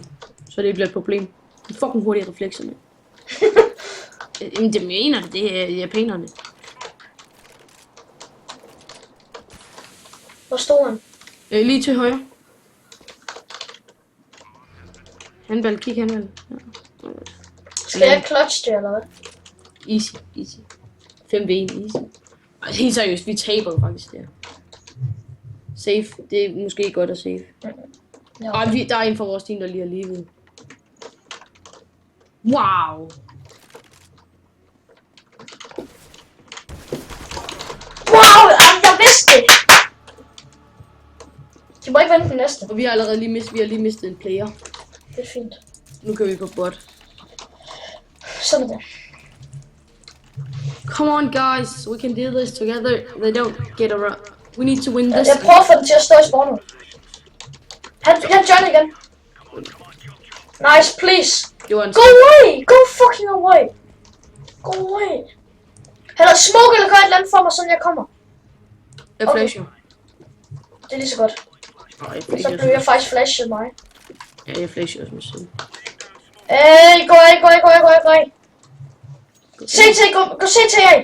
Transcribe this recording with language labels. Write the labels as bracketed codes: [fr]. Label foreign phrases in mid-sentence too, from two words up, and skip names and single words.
[da] Så det bliver et problem. En fucking hurtige reflekser, mand. Jamen, det mener det er japanerne. Hvor stod han? Lige til højre. Handball, kig handball. Ja. Skal jeg clutch det, eller hvad? [en] Easy, easy. 5v1, easy. [da] Ej, helt seriøst, vi taber faktisk der. Safe, det er måske godt at save. Ja. Ej, der er en fra vores team, der lige har livet. Wow! Wow, jeg vidste det! De må ikke vente den næste. Og vi har allerede lige mistet en player. Det er fint. Nu kan vi på bot. Sådan er det. [en] Come on guys, we can do this together. They don't get around. We need to win this. [da] Jeg prøver at få den til at stå i spawnet. Han join igen. [en] Nice, please. [da] Det var en [en] Go away! Go fucking away! Go away! [da] Han har smoke eller gør et eller andet for mig, sådan jeg kommer. Jeg flasher. Det er lige så godt. Nej, jeg Så flasher. blev jeg faktisk flashet mig. Ja, jeg flasher også med selv. Gå af. CT, gå CTA!